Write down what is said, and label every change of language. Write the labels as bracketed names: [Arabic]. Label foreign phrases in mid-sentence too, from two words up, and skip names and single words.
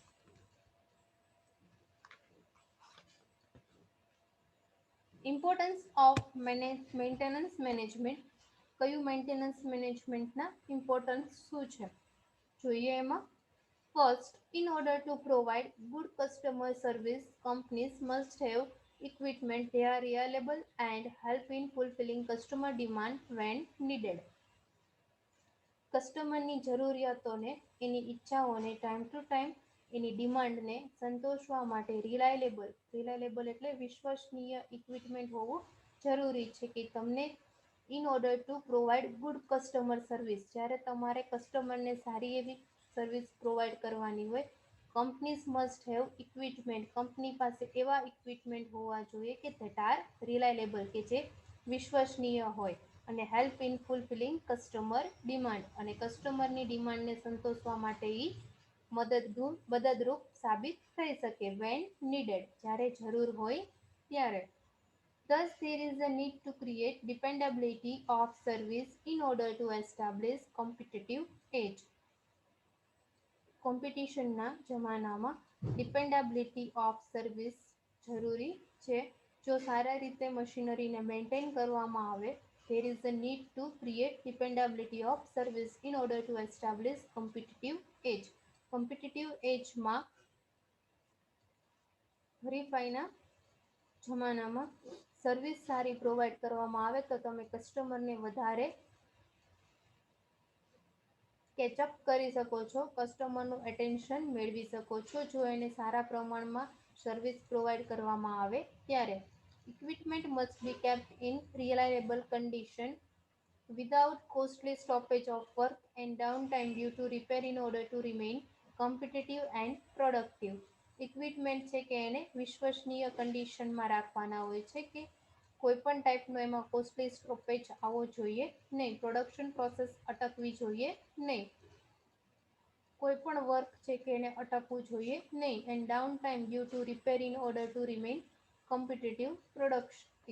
[English] importance of maintenance management. [Gujarati] કયું [English] maintenance managementના [Gujarati] ઇમ્પોર્ટન્સ શું છે જોઈએ એમાં. ફર્સ્ટ, [English] in order to provide good customer service, companies must have equipment they are reliable and help in fulfilling customer demand when needed. [Gujarati] કસ્ટમરની જરૂરિયાતોને, એની ઈચ્છાઓને [English] time to time [Gujarati] એની ડિમાન્ડને સંતોષવા માટે રિલાયેબલ એટલે વિશ્વસનીય ઇક્વિપમેન્ટ હોવું જરૂરી છે કે તમને [English] in order to provide good customer service. [Gujarati] જ્યારે તમારે કસ્ટમરને સારી એવી [English] service provide [Gujarati] કરવાની હોય, [English] companies must have equipment, [Gujarati] કંપની પાસે એવા ઇક્વિપમેન્ટ હોવા જોઈએ કે [English] that are reliable, [Gujarati] કે જે વિશ્વસનીય હોય, અને [English] help in fulfilling customer demand, [Gujarati] અને કસ્ટમરની ડિમાન્ડને સંતોષવા માટે એ મદદરૂપ સાબિત થઈ શકે. [English] when needed, [Gujarati] જ્યારે જરૂર હોય ત્યારે. [English] Thus, there is a need to create dependability of service in order to establish competitive edge. [Gujarati] કોમ્પિટિશનના જમાનામાં [English] dependability of service [Gujarati] જરૂરી છે. જો સારા રીતે મશીનરીને મેન્ટેન કરવામાં આવે, [English] there is a need to create dependability of service in order to establish competitive edge. competitive edge [Gujarati] માં હરીફાઈના જમાનામાં સર્વિસ સારી પ્રોવાઈડ કરવામાં આવે તો તમે કસ્ટમરને વધારે કેચઅપ કરી શકો છો, કસ્ટમરનું એટેન્શન મેળવી શકો છો જો એને સારા પ્રમાણમાં [English] service provide [Gujarati] કરવામાં આવે ત્યારે. [English] equipment must be kept in reliable condition without costly stoppage of work and downtime due to repair in order to remain competitive and productive. [Gujarati] ઇક્વિપમેન્ટ છે કે એને વિશ્વસનીય કન્ડિશનમાં રાખવાના હોય છે, કે કોઈ પણ ટાઈપનો એમાં [English] costly stoppage [Gujarati] આવવો જોઈએ નહીં, [English] production process [Gujarati] અટકવી જોઈએ નહીં, કોઈ પણ વર્ક છે કે એને અટકવું જોઈએ નહીં, [English] and down time due to repair in order to remain competitive productive.